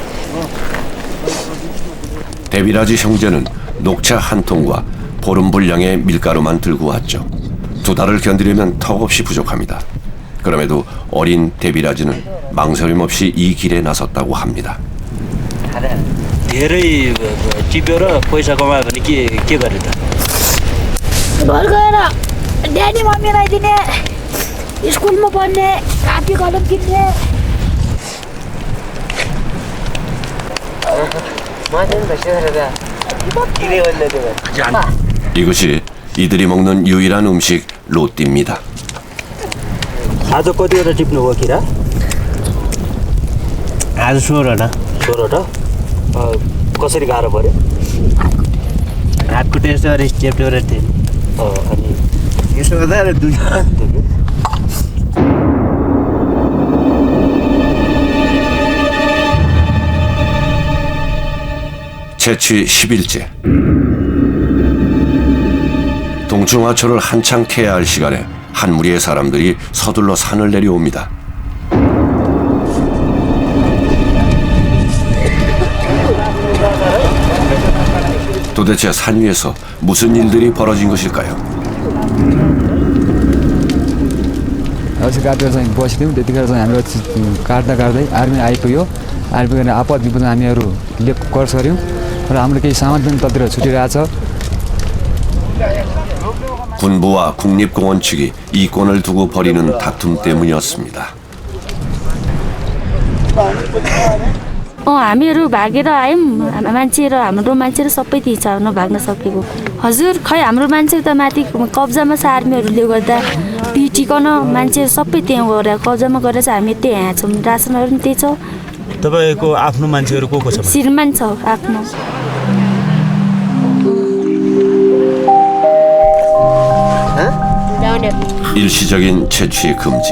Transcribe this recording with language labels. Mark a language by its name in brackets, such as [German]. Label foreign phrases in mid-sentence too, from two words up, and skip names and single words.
[Korean] 데비라지 형제는 녹차 한 통과 보름 분량의 밀가루만 들고 왔죠. 2달을 견디려면 턱없이 부족합니다. 그럼에도 어린 데비라지는 망설임 없이 이 길에 나섰다고 합니다. [Nepali] धेरै टिप्यो र पैसा कमायो भने के गर्ने त घर गएर ड्याडी मम्मीलाई दिने स्कुलमा पढ्ने कापी कलम किन्ने [Korean] 이것이 이들이 먹는 유일한 음식 로띠입니다. [Nepali] आज कतिवटा टिप्नुभयो किरा आज 16वटा 16वटा कसरी गाह्रो पऱ्यो हातको टेस्ट गरे च्याप्टर थियो अनि यसो गर्दा दुई [Korean] 채취 10일째. 동충하초를 한창 캐야 할 시간에 한 무리의 사람들이 서둘러 산을 내려옵니다. 도대체 산 위에서 무슨 일들이 벌어진 것일까요? [Nepali] अस्ति काटेर चाहिँ बस्थ्यौँ त्यतिखेर चाहिँ हाम्रो काट्दा काट्दै आर्मी आइपुग्यो आइपुगेर आपद विपद हामीहरूले कर्स गऱ्यौँ र हाम्रो केही सामान पनि ततिर छुटिरहेछ [Korean] 군부와 국립공원 측이 이권을 두고 벌이는 다툼 때문이었습니다. [Nepali] हामीहरू भागेर आयौँ मान्छे र हाम्रो मान्छे र सबै त्यही नभाग्न सकेको हजुर खै हाम्रो मान्छे त माथि कब्जामा छ आर्मीहरूले गर्दा पिटिकन मान्छे सबै त्यहाँ गएर कब्जामा गरेर चाहिँ हामी त्यहाँ यहाँ छौँ रासनहरू पनि त्यही छ तपाईँको आफ्नो मान्छेहरू को छ श्रीमान छ आफ्नो [Korean] 일시적인 채취 금지.